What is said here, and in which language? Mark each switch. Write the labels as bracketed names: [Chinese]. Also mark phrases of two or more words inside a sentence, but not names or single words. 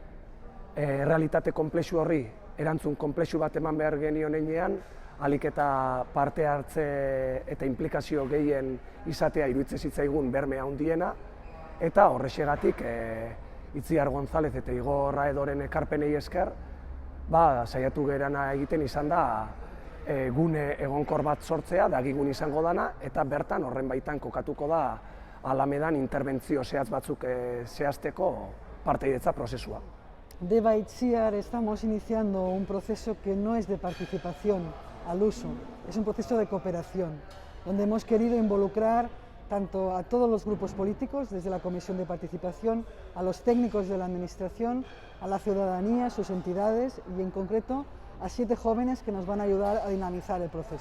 [Basque] realitate konplexu horri erantzun konplexu bat eman behar genion heinean, ahalik eta parte hartze eta implikazio gehien izatea iruditzen zitzaigun berme handiena, eta horrexegatik Itziar González eta Igor Raedoren ekarpenei esker, saiatu gerana egiten izan da gune egonkor bat sortzea, dagigun izango dana, eta bertan horren baitan kokatuko da Alamedan interbentzio zehatz batzuk zehazteko partaidetza prozesua. [Spanish] Deba Itziar estamos iniciando un proceso que no es de participación al uso, es un proceso de cooperación, donde hemos querido involucrar tanto a todos los grupos políticos, desde la Comisión de Participación, a los técnicos de la Administración, a la ciudadanía, sus entidades y en concreto a 7 jóvenes que nos van a ayudar a dinamizar el proceso.